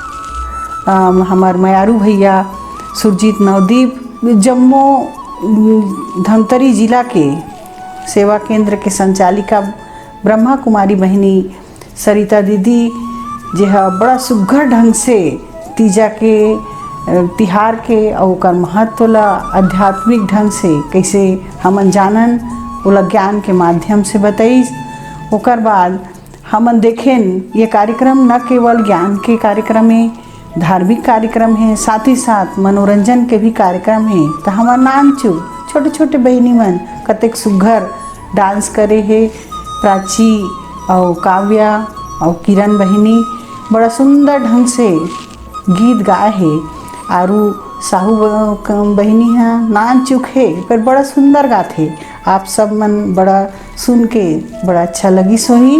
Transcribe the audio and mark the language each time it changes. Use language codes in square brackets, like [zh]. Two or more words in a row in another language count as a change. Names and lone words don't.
[hne] हमार मयारू भैया सुरजीत नवदीप, जम्मू धमतरी जिला के सेवा केंद्र के संचालिका ब्रह्मा कुमारी बहनी सरिता दीदी, जो बड़ा सुघर ढंग से तीजा के तिहार के और ओकर महत्व ला आध्यात्मिक ढंग से कैसे हमन जानन ओला ज्ञान के माध्यम से बताइस। ओकर बाद हमन देखें ये कार्यक्रम न केवल ज्ञान के कार्यक्रम है, धार्मिक कार्यक्रम है, साथ ही साथ मनोरंजन के भी कार्यक्रम है। तो हमार नानचू छोटे छोटे बहनी मन कतेक सुघर डांस करे है। प्राची और काव्या और किरण बहनी बड़ा सुंदर ढंग से गीत गाए है। आरू साहू बहनी है नान चुक है पर बड़ा सुंदर गाते। आप सब मन बड़ा सुन के बड़ा अच्छा लगी सोही।